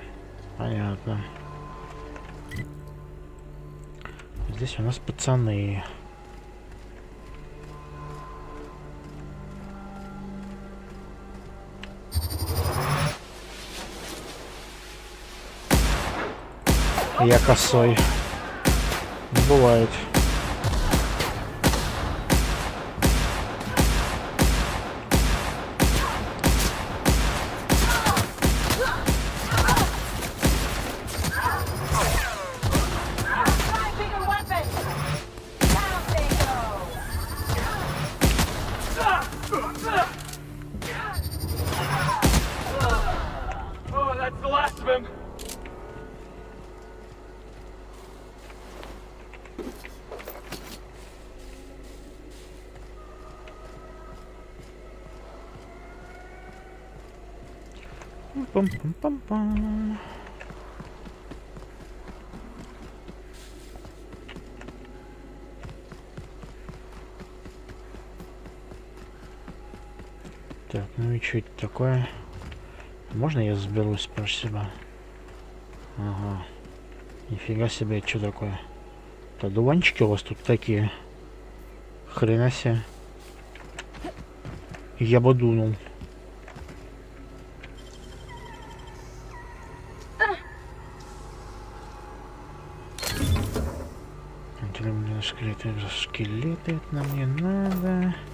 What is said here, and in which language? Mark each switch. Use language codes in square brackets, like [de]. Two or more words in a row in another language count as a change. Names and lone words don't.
[ru] Понятно. Здесь у нас пацаны. Я косой. Не бывает. [en] Try bigger weapons! Down they go! Oh, that's the last of him. Пам-пам-пам-пам. [ru] Так, ну и что это такое? Можно я заберусь, спасибо? Ага. Нифига себе, что такое? Это дуванчики у вас тут такие. Хрена себе. Я бы дунул. Скелеты, скелеты, это нам не надо.